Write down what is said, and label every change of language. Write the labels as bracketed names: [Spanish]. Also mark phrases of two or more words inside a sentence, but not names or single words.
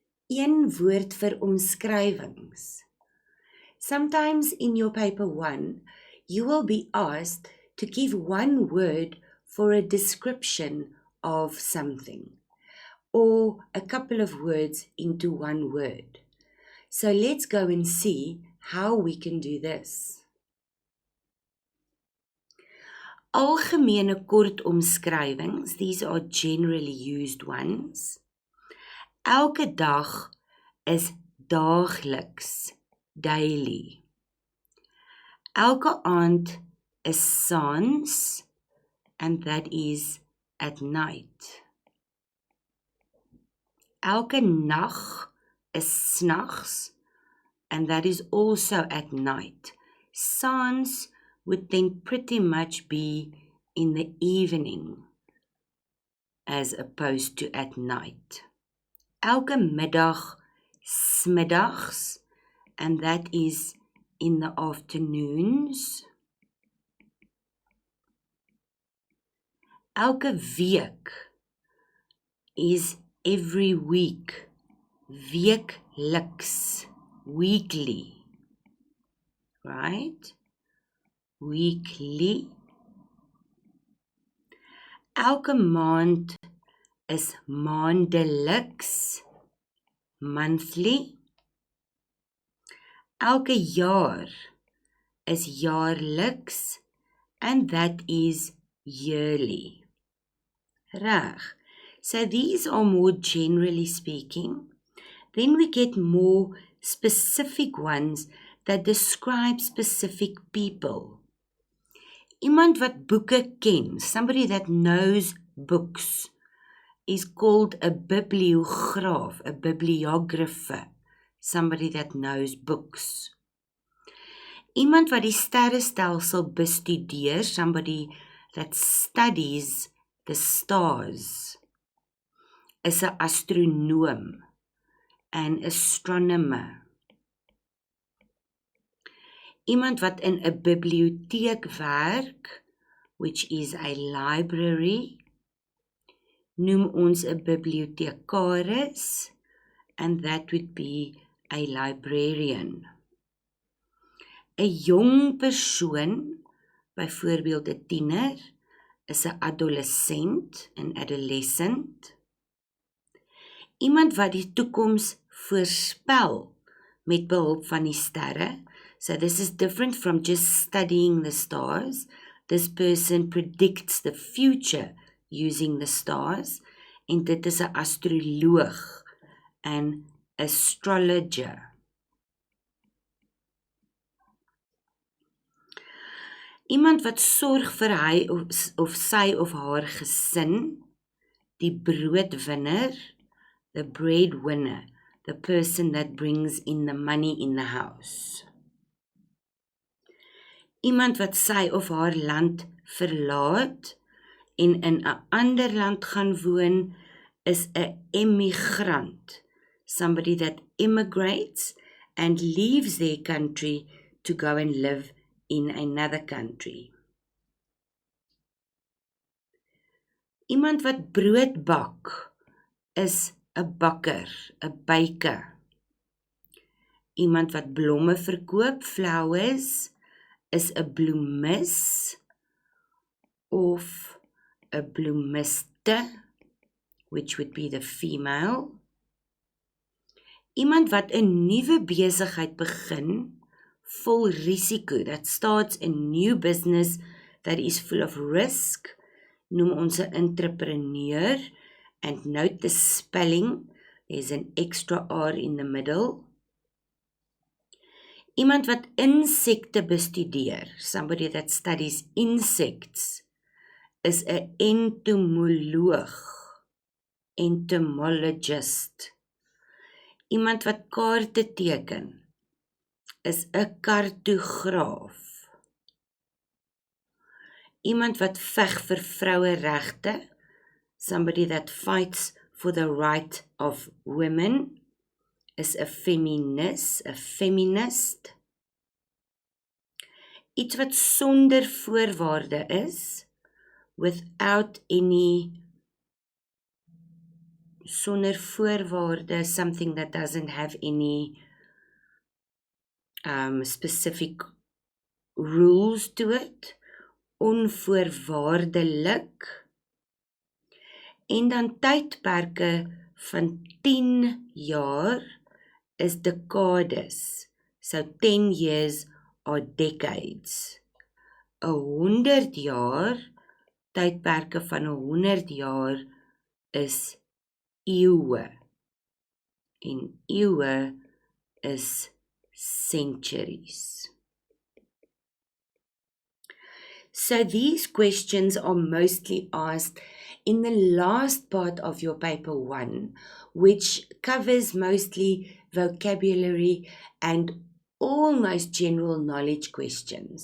[Afrikaans] een woord vir omskrywings. [English] Sometimes in your paper 1, you will be asked to give one word for a description of something, or a couple of words into one word. So let's go and see how we can do this. [Afrikaans] Algemene kort omskrywings, [English] these are generally used ones. [Afrikaans] Elke dag is daagliks, daily. Elke aand is saans, [English] and that is at night. [Afrikaans] Elke nag is snags, [English] and that is also at night. Saans would then pretty much be in the evening, as opposed to at night. [Afrikaans] Elke middag smiddags, [English] and that is in the afternoons. [Afrikaans] Elke week is [English] every week, [Afrikaans] weekliks, [English] weekly, right? Weekly. [Afrikaans] Elke maand is maandeliks, monthly. Elke jaar is jaarliks, [English] and that is yearly. [Afrikaans] Reg. [English] So these are more generally speaking. Then we get more specific ones that describe specific people. [Afrikaans] Iemand wat boeke ken, [English] somebody that knows books, is called a bibliograaf, a bibliographer, somebody that knows books. [Afrikaans] Iemand wat die sterrestelsel bestudeer, [English] somebody that studies the stars, [Afrikaans] is 'n astronoom, [English] an astronomer. [Afrikaans] Iemand wat in 'n biblioteek werk, [English] which is a library, [Afrikaans] noem ons 'n bibliotekaris, [English] and that would be a librarian. [Afrikaans] 'n Jong persoon, byvoorbeeld 'n tiener, is 'n adolescent, [English] an adolescent. [Afrikaans] Iemand wat die toekoms voorspel met behulp van die sterre. [English] So this is different from just studying the stars. This person predicts the future using the stars, [Afrikaans] en dit is 'n astroloog, [English] an astrologer. [Afrikaans] Iemand wat sorg vir hy of sy of haar gesin, die broodwinner, [English] the breadwinner, the person that brings in the money in the house. [Afrikaans] Iemand wat sy of haar land verlaat en in 'n ander land gaan woon, is 'n emigrant, [English] somebody that immigrates and leaves their country to go and live in another country. [Afrikaans] Iemand wat brood bak is 'n bakker, 'n baker. Iemand wat blomme verkoop, flowers, is 'n bloemis of 'n bloemiste, [English] which would be the female. [Afrikaans] Iemand wat 'n nuwe besigheid begin, vol risiko, [English] that starts a new business that is full of risk, [Afrikaans] noem ons 'n entrepreneur, [English] and note the spelling, there's an extra R in the middle. [Afrikaans] Iemand wat insekte bestudeer, [English] somebody that studies insects, [Afrikaans] is 'n entomoloog, entomologist. Iemand wat kaarte teken, is 'n kartograaf. Iemand wat veg vir vroueregte, [English] somebody that fights for the right of women, [Afrikaans] is 'n feminist, 'n feminist. Iets wat sonder voorwaarde is, [English] without any [Afrikaans] sonder voorwaarde, [English] something that doesn't have any specific rules to it, [Afrikaans] onvoorwaardelik, en dan tydperke van 10 jaar is decades, [English] so 10 years are decades. [Afrikaans] 100 jaar, tydperke van 100 jaar is eeue, en eeue is centuries. [English] So these questions are mostly asked in the last part of your paper 1, which covers mostly vocabulary and almost general knowledge questions.